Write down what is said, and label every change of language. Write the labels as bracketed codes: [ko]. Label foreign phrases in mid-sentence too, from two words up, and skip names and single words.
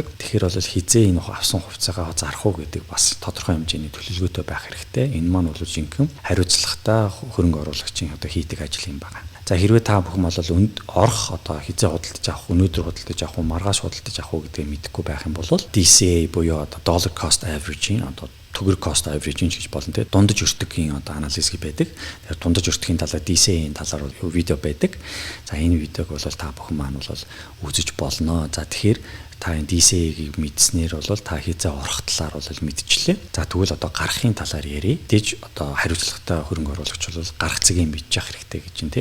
[mn] Тэгэхээр бол хизээ энэ авсан хувьцаагаа зарах уу гэдэг бас тодорхой хэмжээний төлөвлөгөөтэй байх хэрэгтэй. Энэ маань бол жинхэнэ хариуцлагатай хөрөнгө оруулагчийн одоо хийдэг ажил юм байна. За хэрвээ та бүхэн бол орох одоо хизээ худалдаж авах, өнөөдөр худалдаж авах, маргааш худалдаж авах гэдгийг мэдэхгүй байх юм бол DCA буюу одоо [en] dollar cost averaging [mn] одоо төгрөг [en] cost averaging [mn] гэж болно те дундаж өртөгийн одоо анализ байдаг. Тэгэхээр дундаж өртөгийн талаар DCA-ийн талаар видео байдаг. За энэ видеог бол та бүхэн маань бол үзэж болно. За тэгэхээр та энэ DCA-ийг мэдснээр бол та хизээ орох талаар бол мэдчихлээ. За тэгвэл одоо гарахын талаар ярив. Дэж одоо хариуцлагатай хөрөнгө оруулагч бол гарах цэгийг мэдчих хэрэгтэй гэж юм тийм.